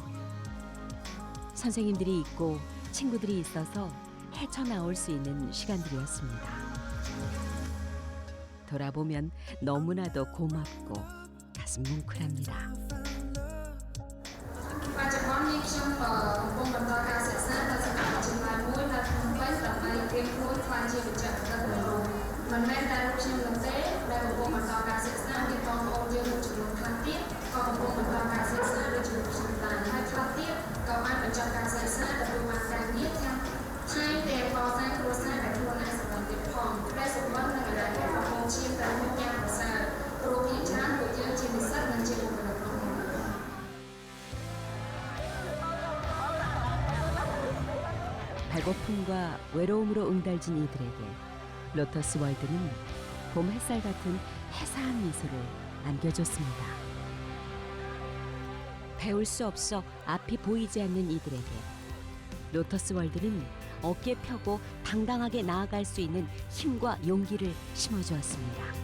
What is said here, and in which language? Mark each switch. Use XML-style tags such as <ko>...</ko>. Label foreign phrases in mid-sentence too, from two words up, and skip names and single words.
<ko>선생님들이 있고 친구들이 있어서 헤쳐나올 수 있는 시간들이었습니다. 돌아보면 너무나도 고맙고 가슴 뭉클합니다.</ko> <km>បច្ចុប្បន្ននេះខ្ញុំកំពុងបន្តការសិក្សានៅសាកលវិទ្យាល័យមួយនៅខ្ញុំនឹងទេដែលកំពុងបន្តការសិក្សាមានបងប្អូនយើងមួយចំនួនខ្លះទៀតក៏កំពុងបន្តការសិក្សាដូចជាខ្ញុំដែរហើយខ្លះទៀតក៏បានបញ្ចប់ការសិក្សាទទួលបានការងារទាំងថែមទាំងកសាងគ្រួសារដែលខ្លួនឯងសម្រាប់ទៀតផងដែលសុខភាពនិងអារម្មណ៍របស់បងជាតែមួយយ៉ាងប្រសើរព្រោះភាគច្រើនពួកយើងជានិស្សិតនិងជាបុគ្គលិកក្នុង</km> <ko>배고픔과 외로움으로 응달진 이들에게 로터스 월드는 봄 햇살 같은 해사한 미소를 안겨줬습니다. 배울 수 없어 앞이 보이지 않는 이들에게 로터스 월드는 어깨 펴고 당당하게 나아갈 수 있는 힘과 용기를 심어주었습니다.</ko>